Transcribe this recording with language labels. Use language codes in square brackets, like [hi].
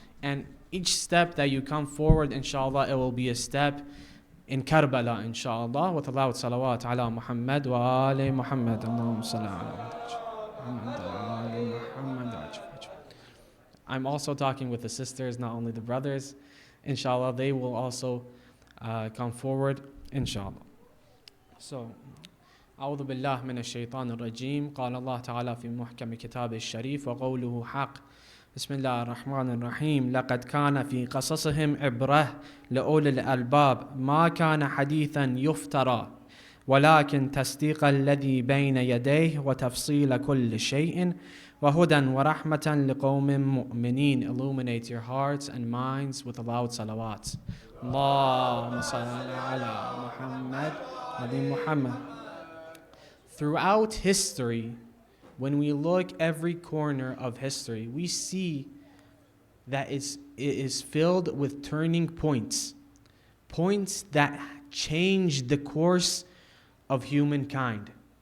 [en] And each step that you come forward, inshallah, it will be a step in Karbala, inshallah, with Allah salawat ala Muhammad wa ali Muhammad. Allahumma salli ala Muhammad. I'm also talking with the sisters, not only the brothers. Inshallah, they will also come forward, inshallah. [ar] So, أعوذ بالله من الشيطان الرجيم قال الله تعالى في محكم كتابه الشريف وقوله حق بسم الله الرحمن الرحيم لقد كان في قصصهم عبرة لأولي الألباب ما كان حديثا يفترى ولكن تصديق الذي بين يديه وتفصيل كل شيء وهدى ورحمة لقوم مؤمنين. [en] Illuminate your hearts and minds with a loud salawat. [ar] اللهم صل على محمد وعلى محمد. [en] Throughout history, when we look every corner of history, we see that it is filled with turning points. Points that changed the course of humankind.